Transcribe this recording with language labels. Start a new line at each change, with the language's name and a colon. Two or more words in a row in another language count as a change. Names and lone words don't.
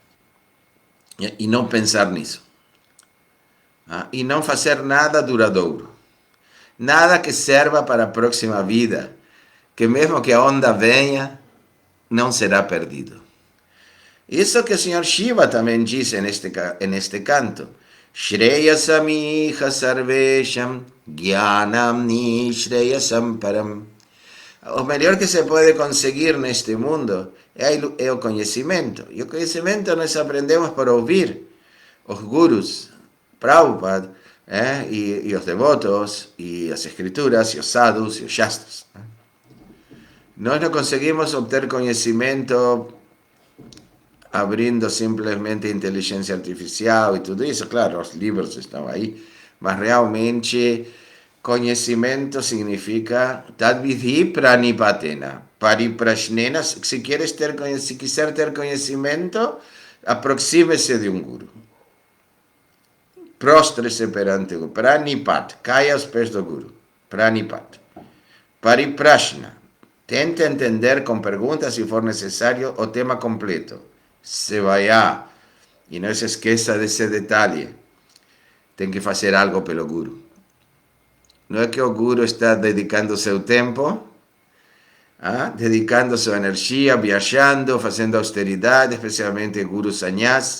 Portuguese: E não pensar nisso. E não fazer nada duradouro. Nada que serva para a próxima vida. Que mesmo que a onda venha, não será perdido. Isso que o Senhor Shiva também diz neste canto.
Sanskrit: श्रेयसामिह सर्वेषां ज्ञानं नि श्रेयसं परम्.
Portuguese: O melhor que se pode conseguir neste mundo é o conhecimento. E o conhecimento nós aprendemos por ouvir os gurus, Prabhupada, e os devotos, e as escrituras, e os sadhus, e os shastras. Nós não conseguimos obter conhecimento abrindo simplesmente inteligência artificial e tudo isso. Claro, os livros estão aí, mas realmente conhecimento significa
Sanskrit: तद्विधि प्रणिपातेन, परिप्रश्नेन.
Portuguese: Se quiser ter conhecimento, aproxime-se de um guru. Prostre-se perante o guru. Pranipat, caia aos pés do guru. Pranipat. Pariprashna, tente entender com perguntas, se for necessário, o tema completo. Sevaya, e não se esqueça desse detalhe. Tem que fazer algo pelo guru. Não é que o guru está dedicando seu tempo, dedicando sua energia, viajando, fazendo austeridade, especialmente guru sannyas.